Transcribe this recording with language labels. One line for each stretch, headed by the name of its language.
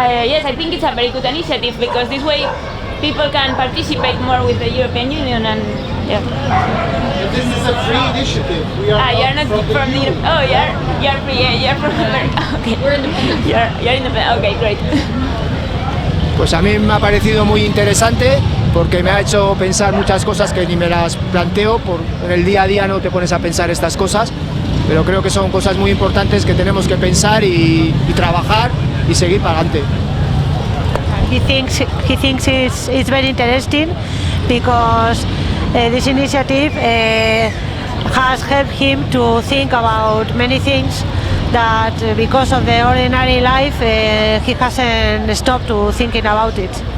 English: Yes, I think it's a very good initiative because this way people can participate more with the European Union and yeah. But this is a free initiative. We are you're not from the oh, you're free. Yeah, you're from okay. We're independent. You're independent. Okay, great.
Spanish: Pues a mí me ha parecido muy interesante porque me ha hecho pensar muchas cosas que ni me las planteo, en el día a día no te pones a pensar estas cosas, pero creo que son cosas muy importantes que tenemos que pensar y trabajar y seguir para adelante.
English: He thinks it's very interesting because this initiative has helped him to think about many things that because of the ordinary life he hasn't stopped to thinking about it.